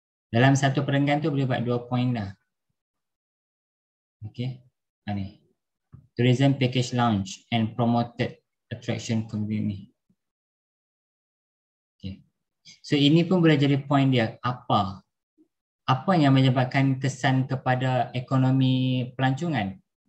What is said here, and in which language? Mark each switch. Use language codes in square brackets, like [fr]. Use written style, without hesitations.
[ms] Dalam satu perenggan tu boleh buat 2 point dah. Okay. Ni. [en] Tourism package launch and promoted attraction company. Okay. [ms] So ini pun boleh jadi point dia. Apa yang menyebabkan kesan kepada ekonomi pelancongan?